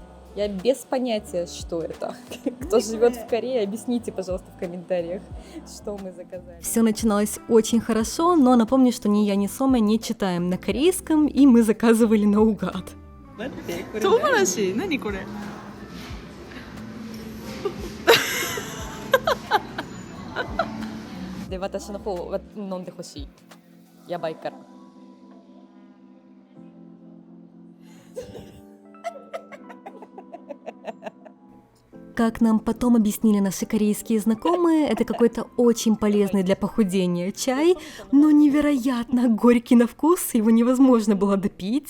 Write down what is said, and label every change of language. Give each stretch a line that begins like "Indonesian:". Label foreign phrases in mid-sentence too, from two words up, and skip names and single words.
Russian: Я без понятия, что это. Кто живет в Корее, объясните, пожалуйста, в комментариях, что мы заказали. Все начиналось очень хорошо, но напомню, что ни я, ни Сома не читаем на корейском, и мы заказывали наугад.
Japanese: 唐辛子何これで、私の方は飲んでほしい。やばいから。
Russian: Как нам потом объяснили наши корейские знакомые, это какой-то очень полезный для похудения чай, но невероятно горький на вкус, его невозможно было допить.